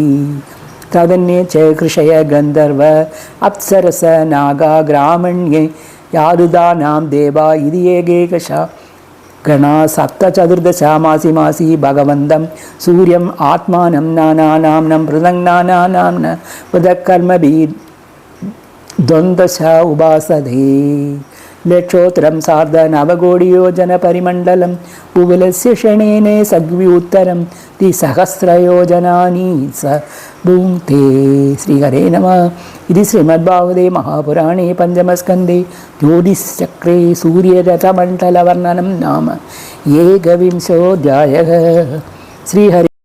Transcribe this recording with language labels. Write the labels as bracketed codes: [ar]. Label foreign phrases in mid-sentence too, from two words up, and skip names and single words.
[sa] തദന്യേ ച കൃഷയ ഗന്ധർവ അപ്സരസ നാഗാ ഗ്രാമണ്യേ യാദുദാനാം ദേവാ ഇതി ഏകേകശ ഗണാ സപ്തചതുർദശ മാസി മാസി ഭഗവന്തം സൂര്യം ആത്മാനം നാനാനാംനം പൃഥക് നാനാനാംന പൃഥക് കർമ്മഭി ദ്വന്ദ്വശ ഉപാസതേ. ലക്ഷോത്തരം സാർദ്ധ നവകോടിയോജന പരിമണ്ഡലം ഉപലസ്യ ക്ഷണേന സഗ്വ്യുത്തരം ദ്വിസഹസ്രയോജനാനി भुङ्क्ते श्रीहरे नमः। इति श्रीमद्भागवते महापुराणे पञ्चमस्कन्धे ज्योतिश्चक्रे सूर्यरथमण्डलवर्णनं नाम एकविंशोऽध्यायः। श्रीहरि